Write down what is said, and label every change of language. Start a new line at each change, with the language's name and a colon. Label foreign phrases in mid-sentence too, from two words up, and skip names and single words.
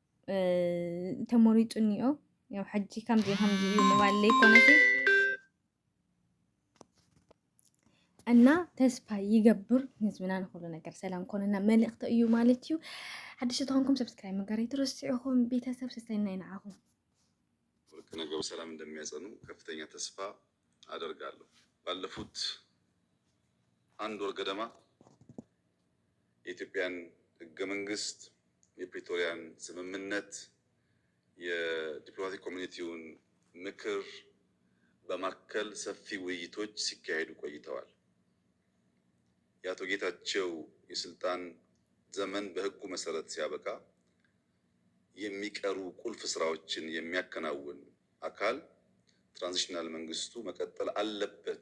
Tigrinya: ተመሪፁ እኒኦ ያው ሕጂ ከምዚ እዩ ምባል ዘይኮነሲ እና ተስፋ ይገብር ህዝብና ንኩሉ ነገር ሰላም ኮነና መልእኽቲ እዩ ማለት እዩ ሓድሽ ተኾንኩም ሰብስክራይብ ምግባር ኣይትርስዑኹም ቤተሰብ ሰስተይና ይንዓኹም
Amharic: ከነገው ሰላም እንደሚያጸኑ ከፍተኛ ተስፋ አደርጋለሁ። ባለፉት አንድ ወር ገደማ የኢትዮጵያን ሕገ መንግስት፣ የፕሪቶሪያን ስምምነት፣ የዲፕሎማቲክ ኮሚኒቲውን ምክር በማከል ሰፊ ውይይቶች ሲካሄዱ ቆይተዋል። የአቶ ጌታቸው የስልጣን ዘመን በህጉ መሰረት ሲያበቃ የሚቀሩ ቁልፍ ስራዎችን የሚያከናውን አካል ትራንዚሽናል መንግስቱ መቀጠል አለበት